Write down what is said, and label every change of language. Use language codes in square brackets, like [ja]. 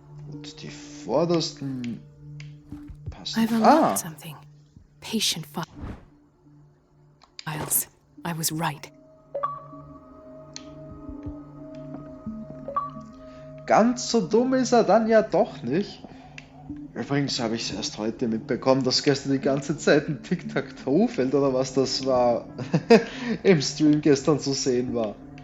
[de] Gut, die vordersten passen. [en] I've unlocked something. Patient files. I was right. [de] ganz so dumm ist er dann ja doch nicht. Übrigens habe ich es erst heute mitbekommen, dass gestern die ganze Zeit ein Tic-Tac-Toe-Feld oder was das war, im Stream gestern zu sehen war.